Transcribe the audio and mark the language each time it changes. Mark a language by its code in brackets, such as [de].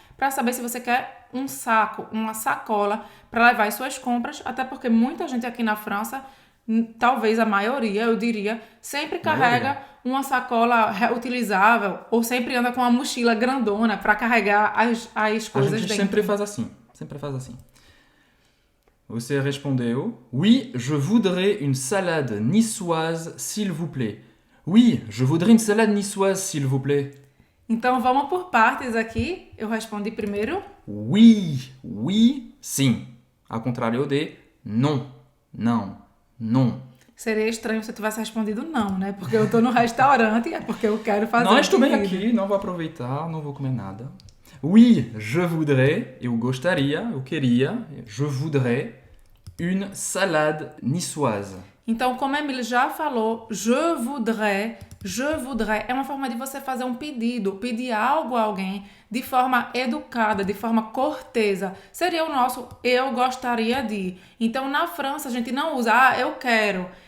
[pt] Para saber se você quer um saco, uma sacola para levar as suas compras, até porque muita gente aqui na França, talvez a maioria, eu diria, sempre carrega uma sacola reutilizável ou sempre anda com uma mochila grandona para carregar as coisas A gente dentro. sempre faz assim. Você respondeu, [fr] oui, je voudrais une salade niçoise, s'il vous plaît. Oui, je voudrais une salade niçoise, s'il vous plaît. [pt] Então vamos por partes aqui. Eu respondi primeiro. Oui, sim. Ao contrário de non, não. Seria estranho se eu tivesse respondido não, né? Porque eu tô no restaurante, é porque eu quero fazer Não, estou bem comida. aqui, não vou aproveitar, não vou comer nada. [fr] Oui, je voudrais, [pt] eu gostaria, eu queria, [fr] je voudrais une salade niçoise. [pt] Então, como a Emily já falou, [fr] je voudrais [pt] é uma forma de você fazer um pedido, pedir algo a alguém de forma educada, de forma cortesa. Seria o nosso eu gostaria de. Então, na França, a gente não usa eu quero.